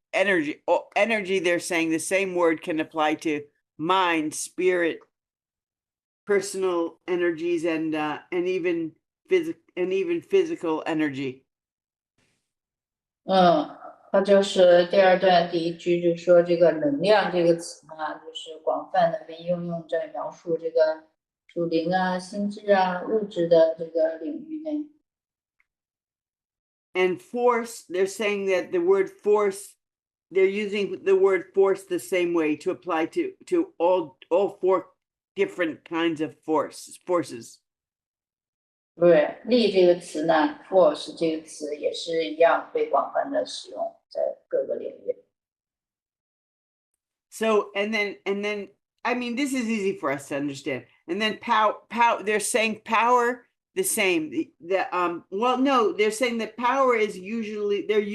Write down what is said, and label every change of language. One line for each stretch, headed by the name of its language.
English: Energy, they're saying the same word can apply to mind, spirit, personal energies, and even physical energy.
Chinese: 它就是第2段第1句，就说这个能量这个词呢，就是广泛的被应用在描述这个属灵啊、心智啊、物质的这个领域内。
English: And force, they're saying that the word force, they're using the word force the same way to apply to all 4 different kinds of forces.
Chinese: 对，力这个词呢 ，force 这个词也是一样被广泛的使用在各个领域。
English: So and then I mean, this is easy for us to understand. And then power, they're saying power the same. Well, no, they're saying that power is usually